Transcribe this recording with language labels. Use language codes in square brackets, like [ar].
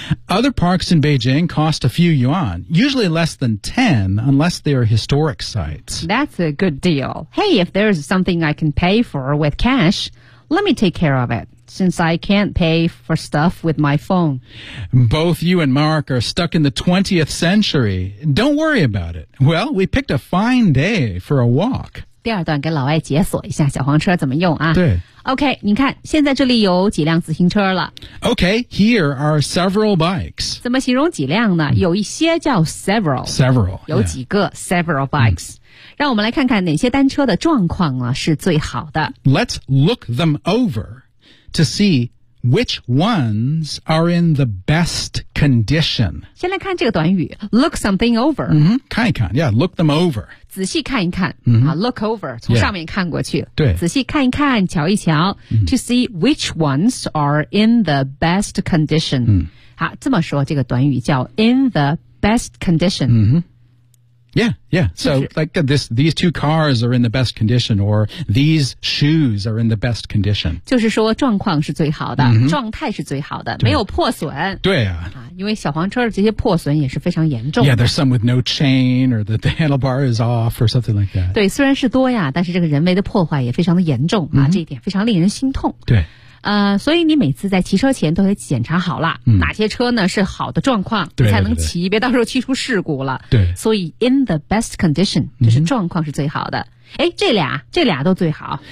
[en] Other parks in Beijing cost a few yuan, usually less than 10 unless they are historic sites. That's a good deal. Hey, if there's something I can pay for with cash, let me take care of it, since I can't pay for stuff with my phone. Both you and Mark are stuck in the 20th century. Don't worry about it. Well, we picked a fine day for a walk. [zh] 第二段给老外解锁一下小黄车怎么用啊。对。 OK, 你看现在这里有几辆自行车了。 [en] OK, here are several bikes. [zh] 怎么形容几辆呢、有一些叫 several。 [en] Several, [zh] 有几个、 [en] several bikes.、 [zh] 让我们来看看哪些单车的状况呢是最好的。 [en] Let's look them over. To see which ones are in the best condition. [zh] 先来看这个短语 [en] look something over.、 [zh] 看一看 [en] yeah, look them over. [zh] 仔细看一看、 [en] look over, [zh] 从上面看过去。 [en] Yeah. [zh] 对。仔细看一看瞧一瞧、 [en] to see which ones are in the best condition.、 [zh] 好这么说这个短语叫 [en] in the best condition.、 Yeah, yeah. So, like this, these two cars are in the best condition, or these shoes are in the best condition. [zh] 就是说状况是最好的、状态是最好的没有破损。对啊。因为小黄车这些破损也是非常严重的。 [en] Yeah, there's some with no chain, or the handlebar is off, or something like that. [zh] 对虽然是多呀但是这个人为的破坏也非常的严重、这一点非常令人心痛。对。所以你每次在骑车前都得检查好了、哪些车呢是好的状况对对对才能骑别到时候骑出事故了对所以 [en] in the best condition [zh] 就是状况是最好的、这俩都最好